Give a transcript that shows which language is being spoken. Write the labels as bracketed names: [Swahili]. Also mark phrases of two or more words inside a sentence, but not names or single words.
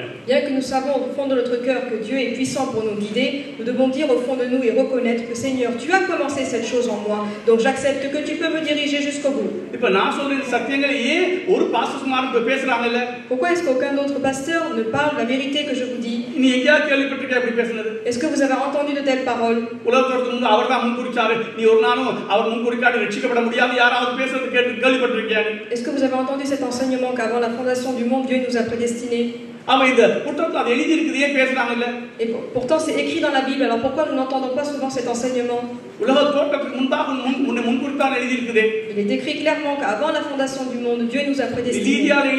[French] Bien que nous savons au fond de notre cœur que Dieu est puissant pour nous guider, nous devons dire au fond de nous et reconnaître que Seigneur, tu as commencé cette chose en moi, donc j'accepte que tu peux me diriger jusqu'au bout. [Tamil] இப்ப நான் சொல்ற சத்தியங்களை ஏன் ஒரு பாஸ்டர்மார் பேசுறாங்கல்ல? [French] Pourquoi est-ce qu'aucun autre pasteur ne parle la vérité que je vous dis? [Tamil] நீ எங்கயா கேள்விப்பட்டிருக்க அப்படி பேசுனது? [French] Est-ce que vous avez entendu de telles paroles? [Tamil] உலகத்துக்கு முன்ன அவர்தான் முன்குறிச்சாரு, நீ ஒரு நாளும் அவர் முன்குறிக்காட்டி ரட்சிக்கப்பட முடியாது யாராவது பேசுறது கேள்விப்பட்டிருக்கியா? [French] Est-ce que vous avez entendu cet enseignement qu'avant la fondation du monde, Dieu nous a prédestinés? Et pourtant c'est écrit dans la Bible, alors pourquoi nous n'entendons pas souvent cet enseignement? Il est écrit clairement qu'avant la fondation du monde, Dieu nous a prédestinés.